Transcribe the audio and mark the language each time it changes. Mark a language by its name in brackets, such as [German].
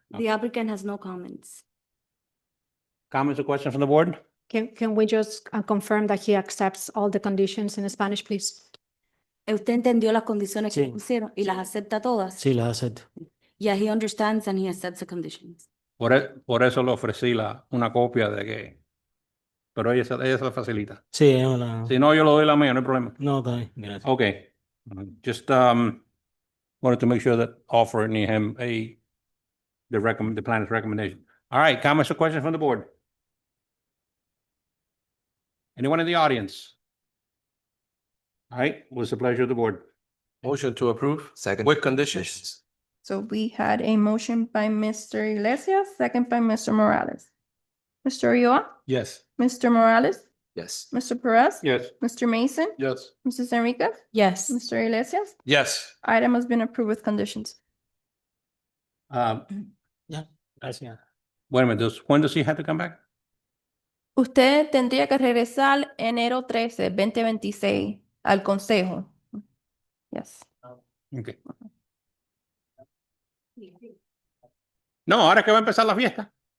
[English] The applicant has no comments. Comments or questions from the board? Can we just confirm that he accepts all the conditions in Spanish, please? [Spanish] ¿Usted entendió las condiciones que Sí. pusieron y las acepta todas? Sí, las acepto. [English] Yeah, he understands and he accepts the conditions. [Spanish] Por eso le ofrecí una copia de que, pero ella se la facilita. Sí, ella me la... Si no, yo le doy la mía, no hay problema. No, está bien, gracias. [English] Okay, just wanted to make sure that offering him the plan's recommendation. All right, comments or questions from the board? Anyone in the audience? All right, what's the pleasure of the board? Motion to approve Second. with conditions. So we had a motion by Mr. Iglesias, second by Mr. Morales. Mr. Ulloa, Yes. Mr. Morales, Yes. Mr. Perez, Yes. Mr. Mason, Yes. Mrs. Enriquez, Yes. Mr. Iglesias. Yes. Item has been approved with conditions. [Spanish] Gracias. [English] Wait a minute, when does he have to come back? [Spanish] Usted tendría que regresar enero 13, 2026 al consejo. [English] Yes. Okay. [Spanish] No, ahora que va a empezar la fiesta.